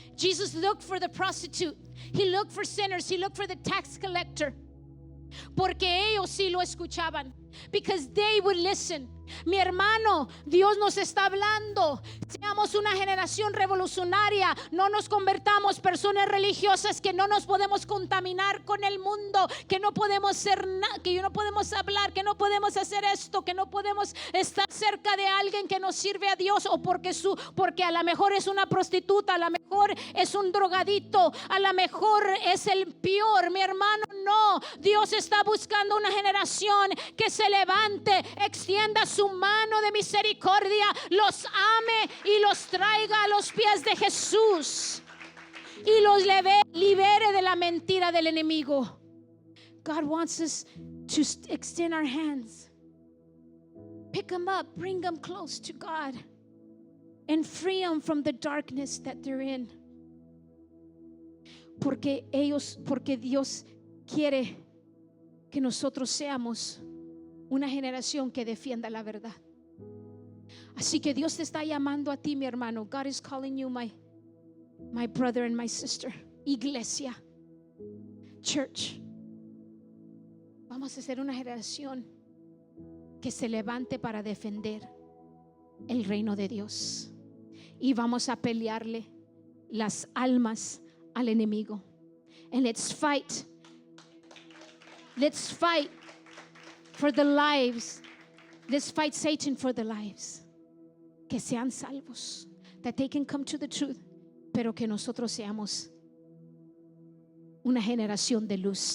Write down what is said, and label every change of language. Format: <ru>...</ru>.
<en>Jesus looked for the prostitute. He looked for sinners. He looked for the tax collector.</en> <es>Porque ellos sí lo escuchaban.</es> <en>Because they would listen.</en> <es>Mi hermano, Dios nos está hablando. Seamos una generación revolucionaria. No nos convertamos personas religiosas que no nos podemos contaminar con el mundo, que no podemos ser que no podemos hablar, que no podemos hacer esto, que no podemos estar cerca de alguien que nos sirve a Dios, o porque a lo mejor es una prostituta, a lo mejor es un drogadito, a lo mejor es el peor. Mi hermano, no. Dios está buscando una generación que se levante, extienda su mano de misericordia, los ame y los traiga a los pies de Jesús y los libere de la mentira del enemigo.</es> <en>God wants us to extend our hands, pick them up, bring them close to God, and free them from the darkness that they're in.</en> <es>Porque Dios quiere que nosotros seamos una generación que defienda la verdad. Así que Dios te está llamando a ti, mi hermano.</es> <en>God is calling you, my brother and my sister.</en> <es>Iglesia, church. Vamos a ser una generación que se levante para defender el reino de Dios. Y vamos a pelearle las almas al enemigo.</es> <en>And let's fight for the lives. Let's fight Satan for the lives.</en> <es>Que sean salvos.</es> <en>That they can come to the truth.</en> <es>Pero que nosotros seamos una generación de luz.</es>